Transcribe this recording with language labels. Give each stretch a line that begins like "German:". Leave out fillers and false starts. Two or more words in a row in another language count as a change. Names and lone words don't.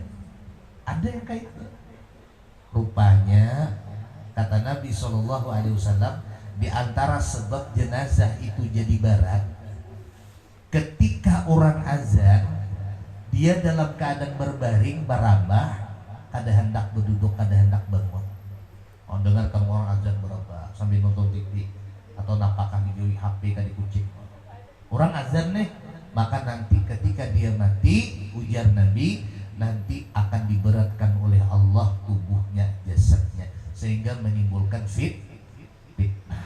Indonesian: Ada yang kayak itu. Rupanya kata Nabi SAW, di antara sebab jenazah itu jadi berat, ketika orang azan dia dalam keadaan berbaring,
Banjar: barambah, kada hendak berduduk, kada hendak bangun.
Indonesian: Oh dengar kamu orang azan berapa sambil nonton TV atau napakah di HP kadi kucing. Orang azan nih, maka nanti ketika dia mati, ujar Nabi, nanti akan diberatkan oleh Allah tubuhnya, jasadnya, sehingga menimbulkan fitnah.